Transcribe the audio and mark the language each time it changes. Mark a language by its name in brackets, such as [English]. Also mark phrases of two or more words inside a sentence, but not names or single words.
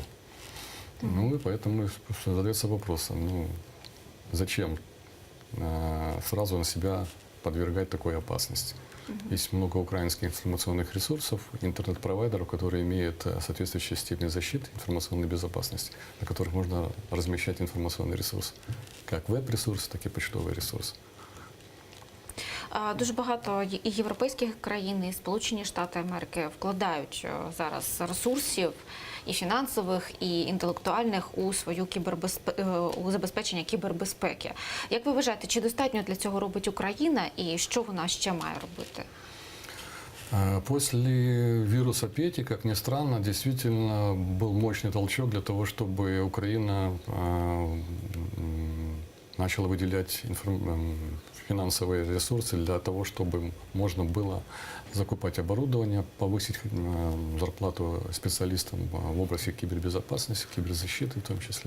[Russian] Ну и поэтому задается вопрос, зачем сразу на себя подвергать такой опасности. Есть много украинских информационных ресурсов, интернет-провайдеров, которые имеют соответствующую степень защиты информационной безопасности, на которых можно размещать информационный ресурс, как веб-ресурс, так и почтовый ресурс. [Ukrainian] Дуже багато і європейських країн, і Сполучені Штати Америки вкладають зараз ресурсів і фінансових, і інтелектуальних у свою у забезпечення кібербезпеки. Як ви вважаєте, чи достатньо для цього робить Україна і що вона ще має робити? [Russian] После вируса Пети, как ни странно, действительно был мощный толчок для того, чтобы Украина начала выделять финансовые ресурсы для того, чтобы можно было закупать оборудование, повысить зарплату специалистам в области кибербезопасности, киберзащиты в том числе.